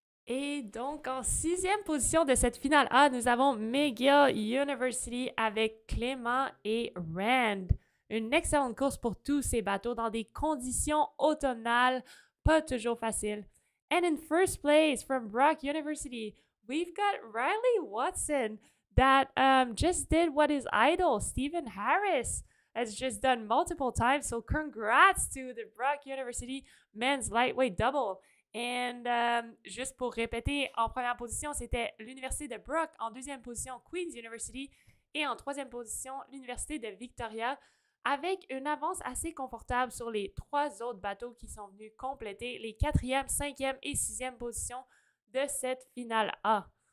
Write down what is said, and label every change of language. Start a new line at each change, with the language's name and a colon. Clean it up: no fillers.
French: Et donc, en sixième position de cette finale A, nous avons McGill University avec Clément et Rand. Une excellente course pour tous ces bateaux dans des conditions automnales pas toujours faciles.
English: And in first place from Brock University, we've got Riley Watson that just did what his idol, Stephen Harris, has just done multiple times. So congrats to the Brock University men's lightweight double.
French: And juste pour répéter, en première position, c'était l'Université de Brock. En deuxième position, Queen's University. Et en troisième position, l'Université de Victoria, avec une avance assez confortable sur les trois autres bateaux qui sont venus compléter les quatrième, cinquième et sixième positions de cette finale A.